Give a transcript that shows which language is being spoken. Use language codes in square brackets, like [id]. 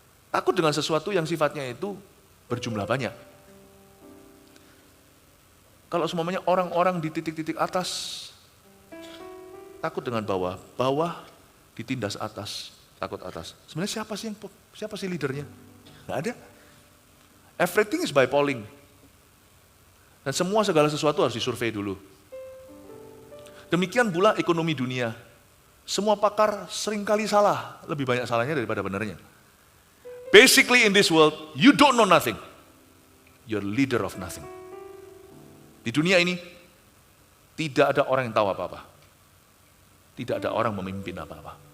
[id] Takut dengan sesuatu yang sifatnya itu berjumlah banyak. Kalau semuanya orang-orang di titik-titik atas, takut dengan bawah ditindas atas, takut atas. Sebenarnya siapa sih leadernya? Nggak ada. [en] Everything is by polling. [id] Dan segala sesuatu harus disurvei dulu. Demikian pula ekonomi dunia. Semua pakar seringkali salah, lebih banyak salahnya daripada benernya. [en] Basically in this world, you don't know nothing. You're leader of nothing. [id] Di dunia ini, tidak ada orang yang tahu apa-apa. Tidak ada orang memimpin apa-apa.